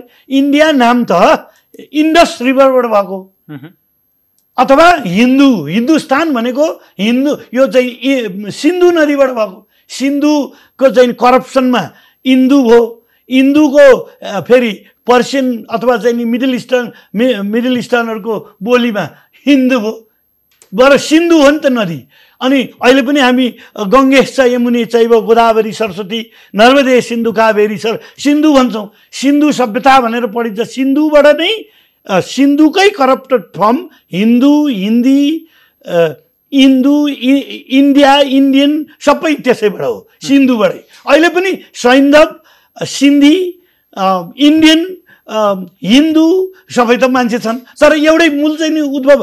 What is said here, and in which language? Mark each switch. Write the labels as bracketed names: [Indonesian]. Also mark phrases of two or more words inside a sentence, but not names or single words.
[Nepali] इन्डिया नाम त [English] Indus riverबाट [Nepali] भएको, अथवा हिन्दुस्तान भनेको हिन्दू, यो चाहिँ सिन्धु नदीबाट भएको। सिन्धुको चाहिँ करप्सनमा इन्दु भयो, इन्दुको फेरि पर्सियन अथवा चाहिँ नि [English] Middle Easternहरूको [Nepali] बोलीमा हिन्दू भयो। बर सिन्धु हो नि त नदी। अनि अहिले पनि हामी [Sanskrit] गङ्गेश छ यमुने चैव गोदावरी सरस्वती नर्मदे सिन्धु कावेरी [Nepali] सिन्धु भन्छौँ। सिन्धु सभ्यता भनेर पढिन्छ। सिन्धुबाट नै सिन्धुकै [English] corrupted form [Nepali] हिन्दू, हिन्दी, इन्डिया, इन्डियन सबै त्यसैबाट हो, सिन्धुबाटै। अहिले पनि सैन्धव, सिन्धी, इन्डियन, हिन्दू सबै त मान्छे छन्, तर एउटै मूल चाहिँ नि उद्भव।